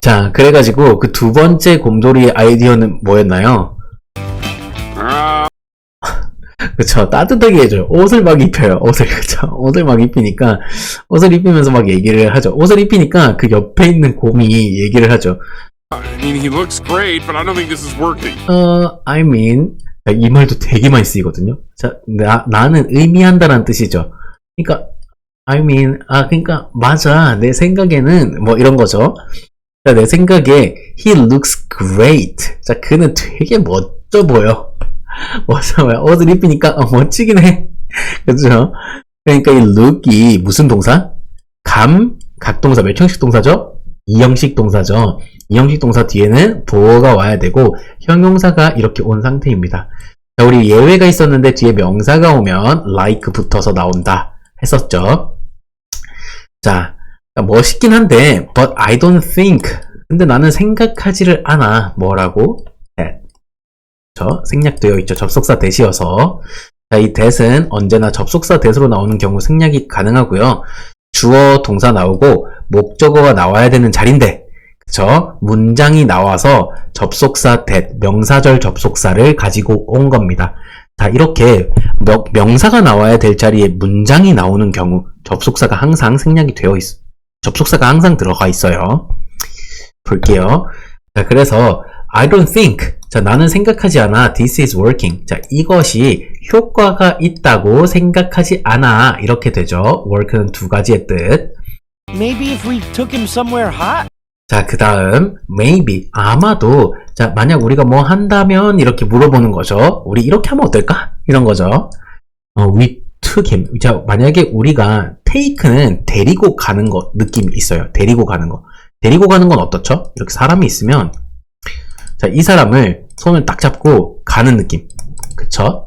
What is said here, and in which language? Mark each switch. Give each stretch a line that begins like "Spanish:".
Korean: 자, 그래가지고 그 두 번째 곰돌이의 아이디어는 뭐였나요? 그쵸. 따뜻하게 해줘요. 옷을 막 입혀요. 그쵸. 옷을 막 입히니까, 옷을 입히면서 막 얘기를 하죠. 옷을 입히니까 그 옆에 있는 곰이 얘기를 하죠.
English: I mean, he looks great, but I don't think this is working. I mean,
Korean: 이 말도 되게 많이 쓰이거든요. 자, 나는 의미한다라는 뜻이죠. 그러니까,
English: I mean,
Korean: 그러니까, 맞아. 내 생각에는, 뭐 이런 거죠. 자, 내 생각에,
English: he looks great.
Korean: 자, 그는 되게 멋져 보여. 멋져 보여. 옷을 입히니까, 멋지긴 해. 그죠? 그러니까 이 look이 무슨 동사? 각동사, 몇 형식 동사죠? 이형식 동사죠. 이형식 동사 뒤에는 보어가 와야 되고, 형용사가 이렇게 온 상태입니다. 자, 우리 예외가 있었는데 뒤에 명사가 오면 like 붙어서 나온다 했었죠. 자, 멋있긴 한데,
English: but I don't think.
Korean: 근데 나는 생각하지를 않아. 뭐라고? that. 생략되어 있죠. 접속사 that이어서. 자, 이 that은 언제나 접속사 that으로 나오는 경우 생략이 가능하고요. 주어, 동사 나오고, 목적어가 나와야 되는 자리인데, 그쵸? 문장이 나와서 접속사 that, 명사절 접속사를 가지고 온 겁니다. 자, 이렇게 명사가 나와야 될 자리에 문장이 나오는 경우 접속사가 항상 생략이 되어 접속사가 항상 들어가 있어요. 볼게요. 자, 그래서
English: I don't think.
Korean: 자, 나는 생각하지 않아.
English: This is working.
Korean: 자, 이것이 효과가 있다고 생각하지 않아. 이렇게 되죠. work는 두 가지의 뜻.
English: Maybe if we took him somewhere hot?
Korean: 자, 그 다음 maybe. 아마도. 자, 만약 우리가 뭐 한다면 이렇게 물어보는 거죠. 우리 이렇게 하면 어떨까? 이런 거죠.
English: We took him.
Korean: 자, 만약에 우리가 take는 데리고 가는 거 느낌이 있어요. 데리고 가는 거. 데리고 가는 건 어떻죠? 이렇게 사람이 있으면 자, 이 사람을 손을 딱 잡고 가는 느낌. 그쵸?